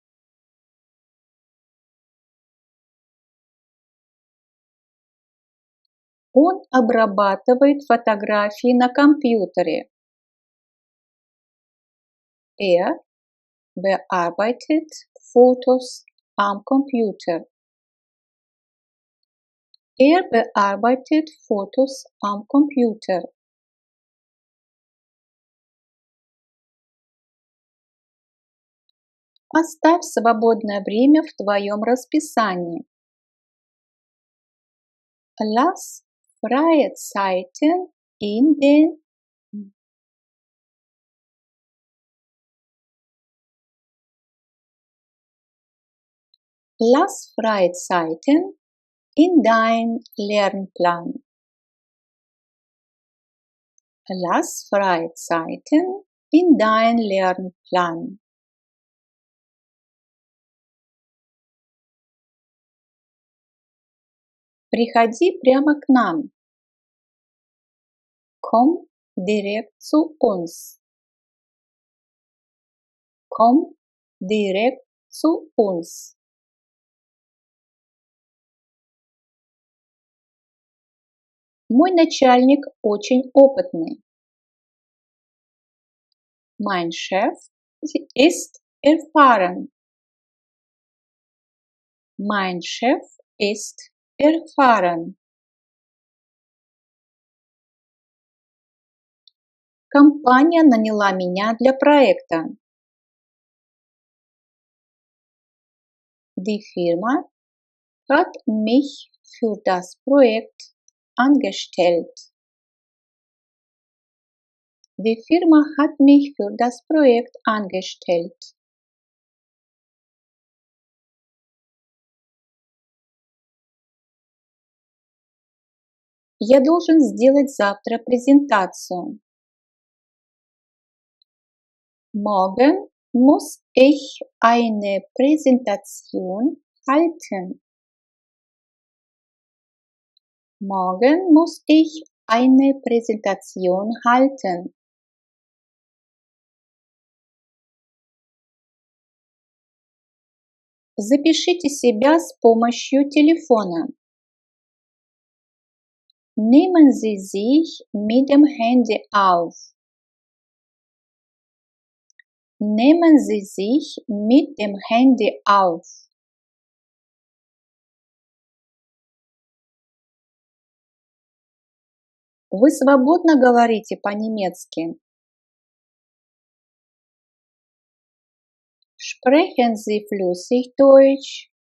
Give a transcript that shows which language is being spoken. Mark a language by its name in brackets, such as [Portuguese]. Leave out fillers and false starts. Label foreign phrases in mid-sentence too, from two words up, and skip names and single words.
[Russian] Он обрабатывает фотографии на компьютере. [German] Er bearbeitet Fotos am Computer. Er bearbeitet Fotos am Computer. [Russian] Оставь свободное время в твоем расписании. [German] Lass freie Zeiten in den Lass freie Zeiten in dein Lernplan. Lass freie Zeiten in dein Lernplan. [Russian] Приходи прямо к нам. [German] Komm direkt zu uns. Komm direkt zu uns. [Russian] Мой начальник очень опытный. [German] Mein Chef ist erfahren. Mein Chef ist erfahren. [Russian] Компания наняла меня для проекта. [German] Die Firma hat mich für das Projekt angestellt. Die Firma hat mich für das Projekt angestellt. [Russian] Я должен сделать завтра презентацию. [German] Morgen muss ich eine Präsentation halten. Morgen muss ich eine Präsentation halten. [Russian] Запишите себя с помощью телефона. [German] Nehmen Sie sich mit dem Handy auf. Nehmen Sie sich mit dem Handy auf. [Russian] Вы свободно говорите по-немецки? [German] Sprechen Sie flüssig Deutsch?